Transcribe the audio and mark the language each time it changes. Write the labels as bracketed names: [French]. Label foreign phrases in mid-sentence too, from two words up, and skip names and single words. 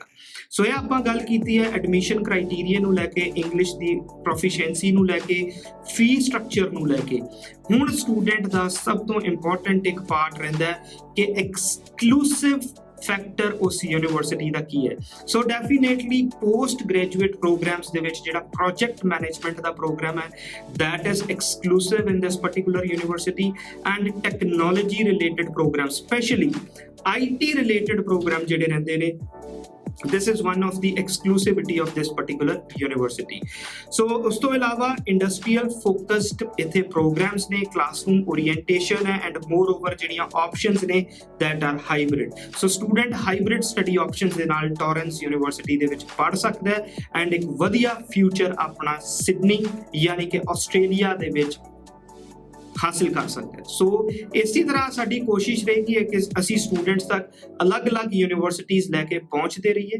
[Punjabi] ਸੋ ਇਹ ਆਪਾਂ ਗੱਲ ਕੀਤੀ ਹੈ [English] admission criteria [Punjabi] ਨੂੰ ਲੈ ਕੇ, ਇੰਗਲਿਸ਼ ਦੀ ਪ੍ਰੋਫੀਸ਼ੀਐਂਸੀ ਨੂੰ ਲੈ ਕੇ, [English] fee structure [Punjabi] ਨੂੰ ਲੈ ਕੇ। ਹੁਣ ਸਟੂਡੈਂਟ ਦਾ ਸਭ ਤੋਂ ਇੰਪੋਰਟੈਂਟ ਇੱਕ ਪਾਰਟ ਰਹਿੰਦਾ ਹੈ ਕਿ [English] exclusive factor [Punjabi] ਉਸ ਯੂਨੀਵਰਸਿਟੀ ਦਾ ਕੀ ਹੈ। [English] so definitely post graduate programs [Punjabi] ਦੇ ਵਿੱਚ ਜਿਹੜਾ [English] project management [Punjabi] ਦਾ ਪ੍ਰੋਗਰਾਮ ਹੈ [English] that is exclusive in this particular university and technology related program, especially IT related program [Punjabi] ਜਿਹੜੇ ਰਹਿੰਦੇ ਨੇ [English] this is one of the exclusivity of this particular university. So [Punjabi] ਉਸ ਤੋਂ ਇਲਾਵਾ [English] industrial focused [Punjabi] ਇੱਥੇ ਪ੍ਰੋਗਰਾਮਸ ਨੇ, [English] classroom orientation ਹੈ and more over [Punjabi] ਜਿਹੜੀਆਂ ਆਪਸ਼ਨਸ ਨੇ [English] that are hybrid. So student hybrid study options [Punjabi] ਦੇ ਨਾਲ ਟੋਰੈਂਸ ਯੂਨੀਵਰਸਿਟੀ ਦੇ ਵਿੱਚ ਪੜ੍ਹ ਸਕਦਾ ਹੈ ਐਂਡ ਇੱਕ ਵਧੀਆ ਫਿਊਚਰ ਆਪਣਾ ਸਿਡਨੀ ਯਾਨੀ ਕਿ ਆਸਟ੍ਰੇਲੀਆ ਦੇ ਵਿੱਚ ਹਾਸਿਲ ਕਰ ਸਕਦਾ ਹੈ। ਸੋ ਇਸੇ ਤਰ੍ਹਾਂ ਸਾਡੀ ਕੋਸ਼ਿਸ਼ ਰਹੇਗੀ ਹੈ ਕਿ ਅਸੀਂ ਸਟੂਡੈਂਟਸ ਤੱਕ ਅਲੱਗ-ਅਲੱਗ ਯੂਨੀਵਰਸਿਟੀਜ਼ ਲੈ ਕੇ ਪਹੁੰਚਦੇ ਰਹੀਏ।